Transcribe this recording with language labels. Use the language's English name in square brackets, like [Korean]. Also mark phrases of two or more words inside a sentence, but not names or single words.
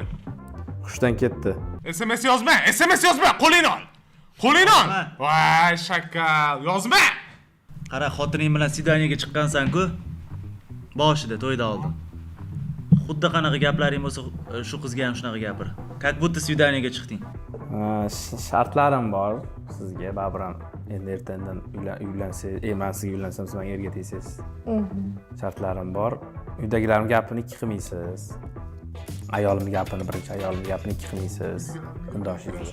[Uzbek] Hushdan ketdi. SMS yozma, qo'lingni ol. Voy, shakal, yozma. Qara, xotining bilan sidaniyaga chiqqansan-ku. Boshida to'yda oldim. Xuddi qanaqa gaplaring bo'lsa, shu qizga ham shunaqa gapir. [Russian] Как будто [Uzbek] свиданиyaga chiqding. Shartlarim bor sizga, Babram. Endi ertandan uylansangiz, men sizga uylansam, siz menga erga tegsangiz. Shartlarim bor. Uydagilarim gapini ikki qilmaysiz. Ayolimning gapini, birinchi ayolimning gapini ikki qilmaysiz. Kundoshlik.